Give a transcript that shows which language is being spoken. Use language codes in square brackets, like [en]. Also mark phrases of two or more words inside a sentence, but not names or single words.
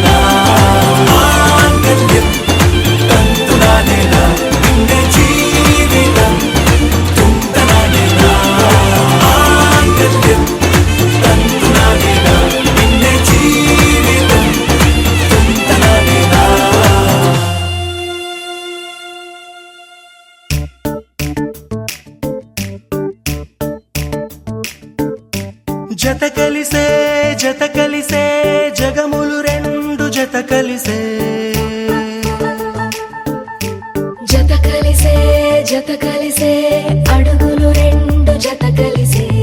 [ml] മാംഗല്യം തന്തുനാനേന പിന്നെ ജീവിതം തുന്തനാനേന. മാംഗല്യം തന്തുനാനേന പിന്നെ ജീവിതം തുന്തനാനേന. [te] జత కలిసే జత కలిసే జగములు రెండు జత కలిసే. జత కలిసే జత కలిసే అడుగులు రెండు జత కలిసే.